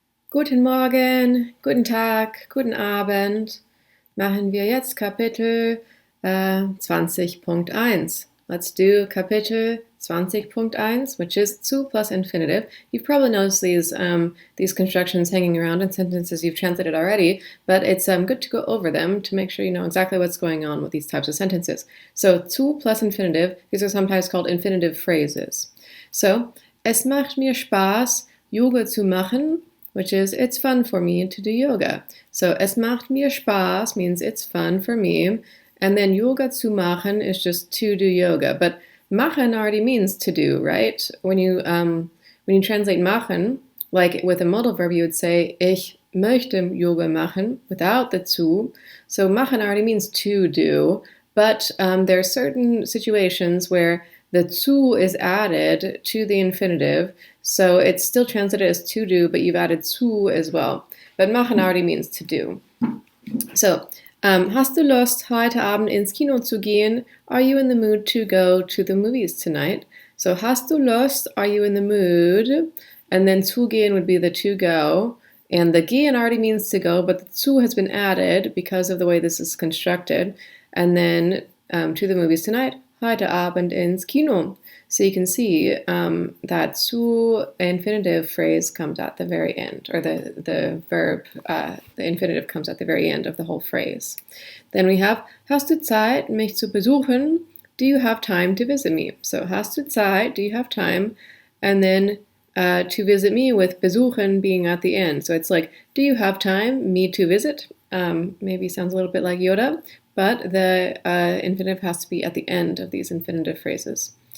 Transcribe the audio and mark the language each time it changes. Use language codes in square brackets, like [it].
[de] Guten Morgen, guten Tag, guten Abend. Machen wir jetzt Kapitel 20.1. [en] Let's do Kapitel 20.1, which is zu plus infinitive. You've probably noticed these constructions hanging around in sentences you've translated already, but it's good to go over them to make sure you know exactly what's going on with these types of sentences. So zu plus infinitive, these are sometimes called infinitive phrases. So, [de] es macht mir Spaß, Yoga zu machen, [en] which is it's fun for me to do yoga. So [de] es macht mir Spaß [en] means it's fun for me, and then [de] Yoga zu machen [en] is just to do yoga. But machen already means to do, right? When you translate machen, like with a modal verb, you would say [de] ich möchte Yoga machen [en] without the zu. So machen already means to do, but there are certain situations where the zu is added to the infinitive, so it's still translated as to do, but you've added zu as well. But machen already means to do. [de] So, hast du Lust, heute Abend ins Kino zu gehen? [en] Are you in the mood to go to the movies tonight? So, [de] hast du Lust? [en] Are you in the mood? And then [de] zu gehen [en] would be the to go. And the gehen already means to go, but the zu has been added because of the way this is constructed. And then to the movies tonight, [de] heute Abend ins Kino. [en] So you can see that zu infinitive phrase comes at the very end, or the verb, the infinitive comes at the very end of the whole phrase. Then we have, [de] hast du Zeit, mich zu besuchen? [en] Do you have time to visit me? So [de] hast du Zeit, [en] do you have time? And then to visit me with besuchen being at the end. So it's like, do you have time, me to visit? Maybe sounds a little bit like Yoda, but the infinitive has to be at the end of these infinitive phrases.